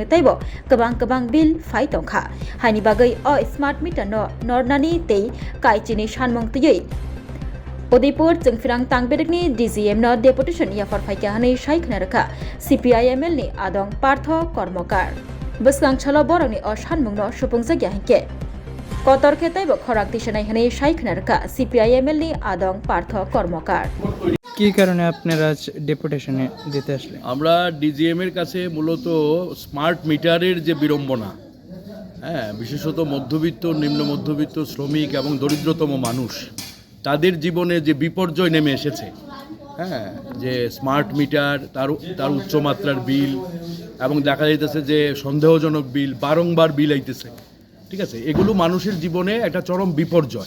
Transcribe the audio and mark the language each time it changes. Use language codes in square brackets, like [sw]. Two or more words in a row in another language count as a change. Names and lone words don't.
[brx] ताइब गोबां बिल फाय तंखा हानि बागै [en] smart meter [brx] नरनानि तै काइचिनि सानमंतियै उदयपुर जोंफिरां तांबेदिकनि [en] DGM deputation [brx] याफार फायका हानै सायखना रखा सिपिआइएमएल नि आदं पार्थ कर्मकार बसकांछाल बरंनि असानमुंनो सुफुंजागिया हिंके कतर खेताइबो खराक दिशनाय हनै सायखना रखा সিপিআইএমএল नि आदं पार्थ कर्मकार [bn] কি কারণে আপনারা আজ ডেপুটেশনে দিতে আসলেন? আমরা ডিজিএম এর কাছে মূলত [en] smart meter's [bn] যে বিড়ম্বনা, বিশেষত মধ্যবিত্ত, নিম্ন মধ্যবিত্ত, শ্রমিক এবং দরিদ্রতম মানুষ তাদের জীবনে যে বিপর্যয় নেমে এসেছে, যে [en] smart meter [bn] তার উচ্চমাত্রার বিল এবং দেখা যাইতেছে যে সন্দেহজনক বিল, বারংবার বিল আইতেছে, ঠিক আছে, এগুলো মানুষের জীবনে একটা চরম বিপর্যয়।